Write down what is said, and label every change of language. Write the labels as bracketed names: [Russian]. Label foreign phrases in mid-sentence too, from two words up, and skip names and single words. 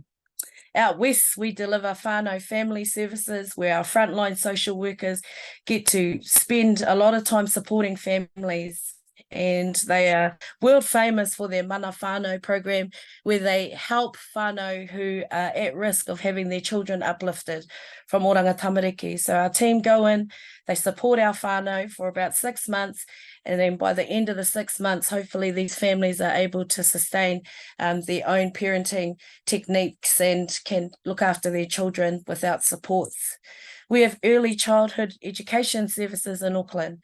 [English] Out west, we deliver whānau family services where our frontline social workers get to spend a lot of time supporting families, and they are world famous for their Mana Whānau program, where they help whānau who are at risk of having their children uplifted from oranga tamariki. So our team go in, they support our whānau for about 6 months, and then by the end of the 6 months, hopefully these families are able to sustain their own parenting techniques and can look after their children without supports. We have early childhood education services in Auckland.